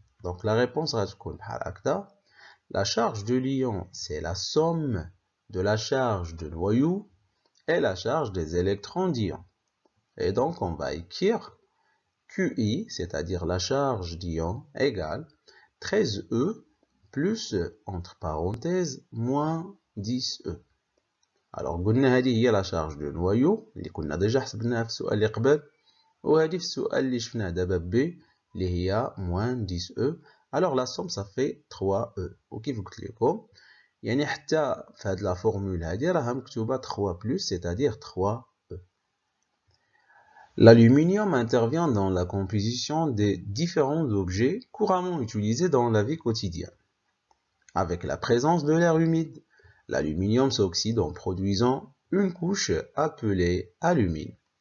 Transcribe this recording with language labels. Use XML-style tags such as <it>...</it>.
<fr>Donc la réponse</fr> <ar>غتكون بحال هكذا.</ar> <fr>La charge de l'ion c'est la somme de la charge de noyau et la charge des électrons d'ion. Et donc on va écrire QI, c'est-à-dire la charge d'ion égale 13E plus entre parenthèses moins 10E.</fr> <ar>Alors قلنا هذه هي la charge de noyau اللي كنا ديجا حسبناها في السؤال اللي قبل وهذه في السؤال اللي شفناه دابا بي اللي هي moins 10E.</ar> <fr>Alors la somme ça fait 3E.</fr> <ar>وكيف قلت لكم يعني حتى في هاد لا فورمول هادي راها مكتوبة 3+,</ar> <fr>c'est-à-dire 3E. L'aluminium intervient dans la composition des différents objets couramment utilisés dans la vie quotidienne. Avec la présence de l'air humide, l'aluminium s'oxyde en produisant une couche appelée alumine.</fr>